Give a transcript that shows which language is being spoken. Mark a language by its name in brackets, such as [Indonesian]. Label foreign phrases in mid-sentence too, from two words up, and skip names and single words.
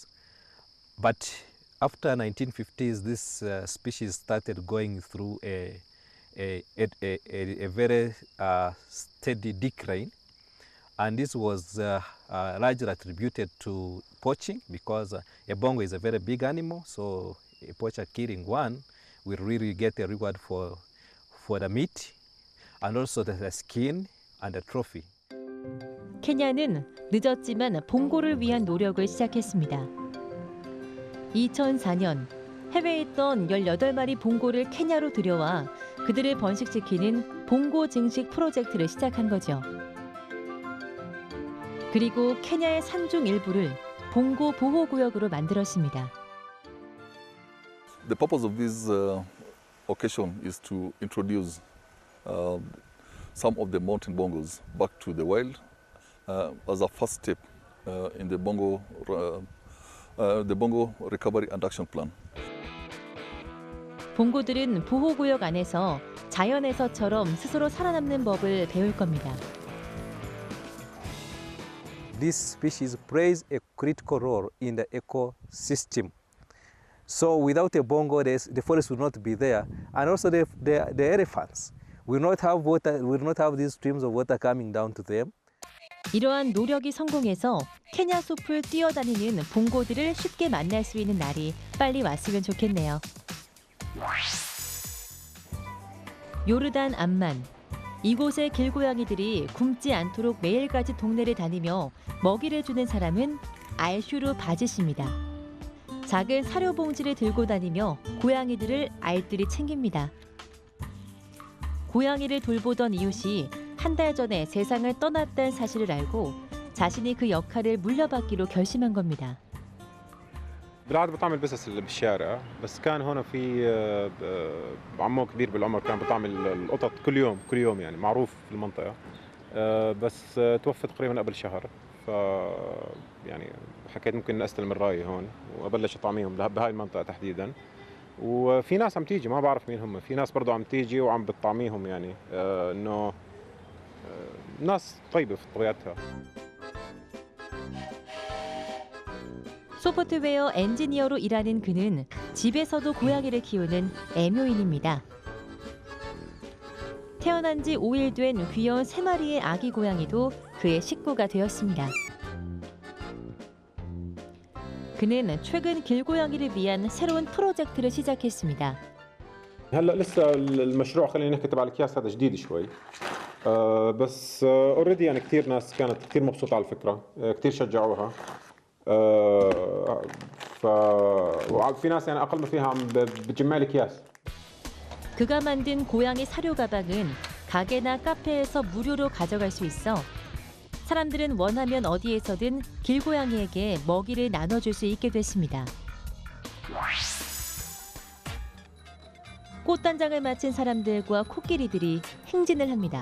[English] But after 1950s, this species started going through a very steady decline, and this was largely attributed to poaching because a bongo is a very big animal, so a poacher killing one will really get a reward for the meat and also the skin and the trophy. [Korean] 케냐는 늦었지만 봉고를 위한 노력을 시작했습니다. 2004년 해외에 있던 18마리 봉고를 케냐로 들여와 그들을 번식시키는 봉고 증식 프로젝트를 시작한 거죠. 그리고 케냐의 산중 일부를 봉고 보호구역으로 만들었습니다. [English] The purpose of this occasion is to introduce some of the mountain bongos back to the wild as a first step in the bongo recovery and action plan. [Korean] 봉고들은 보호구역 안에서 자연에서처럼 스스로 살아남는 법을 배울 겁니다. [English] This species plays a critical role in the ecosystem. So without a bongo, the forest will not be there, and also the elephants will not have water, will not have these streams of water coming down to them. [Korean] 이러한 노력이 성공해서 케냐 숲을 뛰어다니는 봉고들을 쉽게 만날 수 있는 날이 빨리 왔으면 좋겠네요. 요르단 암만. 이곳의 길고양이들이 굶지 않도록 매일같이 동네를 다니며 먹이를 주는 사람은 알슈르 바지씨입니다. 작은 사료 봉지를 들고 다니며 고양이들을 알뜰히 챙깁니다. 고양이를 돌보던 이웃이 한 달 전에 세상을 떠났다는 사실을 알고 자신이 그 역할을 물려받기로 결심한 겁니다. [Arabic] بالعاده بتعمل بزنس اللي بالشارع بس كان هون في عمو كبير بالعمر كان بتعمل القطط كل يوم يعني معروف في المنطقه بس توفى تقريبا قبل شهر ف يعني حكيت ممكن استلم الرايه هون وابلش اطعميهم بهاي المنطقه تحديدا وفي ناس عم تيجي ما بعرف مين هم في ناس برضه عم تيجي وعم بتطعميهم يعني انه ناس طيبه في طبيعتها. [Korean] 소프트웨어 엔지니어로 일하는 그는 집에서도 고양이를 키우는 애묘인입니다. 태어난 지 5일 된 귀여운 3마리의 아기 고양이도 그의 식구가 되었습니다. 그는 최근 길고양이를 위한 새로운 프로젝트를 시작했습니다. [Arabic] هلا لسه المشروع خلينا نحكي تبع الاكياس هذا جديد شوي بس اوريدي يعني كثير ناس كانت كثير مبسوطه على الفكره كثير شجعوها ففي ناس يعني اقل ما فيها عم بتجمع لي اكياس [Korean] 그가 만든 고양이 사료 가방은 가게나 카페에서 무료로 가져갈 수 있어 사람들은 원하면 어디에서든 길고양이에게 먹이를 나눠줄 수 있게 됐습니다. 꽃단장을 마친 사람들과 코끼리들이 행진을 합니다.